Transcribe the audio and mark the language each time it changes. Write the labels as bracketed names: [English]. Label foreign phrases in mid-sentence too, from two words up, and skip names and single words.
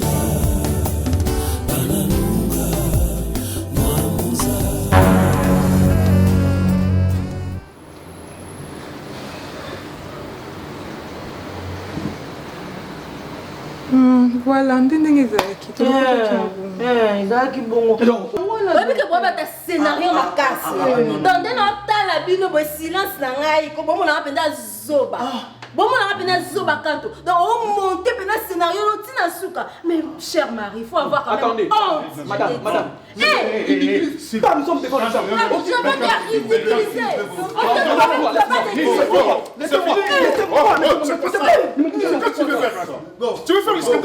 [Lingala] Voilà, ndenge ezalaki. Ezalaki bongo. Oyebi ke boyeba ta scénario makasi. Donc nde na otala bino boye silence na ngai ko bomona mpenza zoba. Bon, [French] on a appelé zoba kanto. Donc, on monte un scénario, on tient souka. Mais, cher mari, il faut avoir quand même... Attendez, madame. Quand nous sommes devant nous sommes. Je veux bien ridiculiser. Tu veux faire le scandale?